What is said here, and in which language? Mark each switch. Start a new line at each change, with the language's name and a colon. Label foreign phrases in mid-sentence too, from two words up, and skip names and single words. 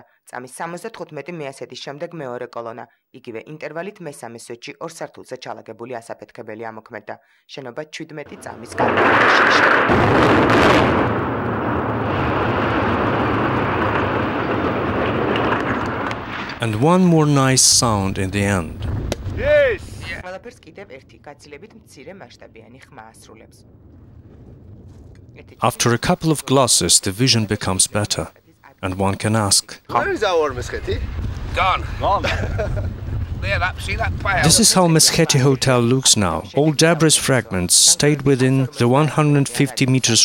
Georgian: წამის 75 მეასედის შემდეგ მეორე კოლონა. იგივე ინტერვალით მესამე სვეტში 2 სართულზე ჩალაგებული ასაფეთქებელი ამოქმედდა. შენობა 17 წამის განმავლობაში შევიდა.
English: And one more nice sound in the end. Yes!
Georgian: ყველაფერს კიდევ ერთი გაცილებით მცირე მასშტაბიანი ხმა ასრულებს.
English: After a couple of glasses, the vision becomes better, and one can ask, Where is our Meskheti? Gone. This is how Meskheti Hotel looks now. All debris fragments stayed within the 150 meters range.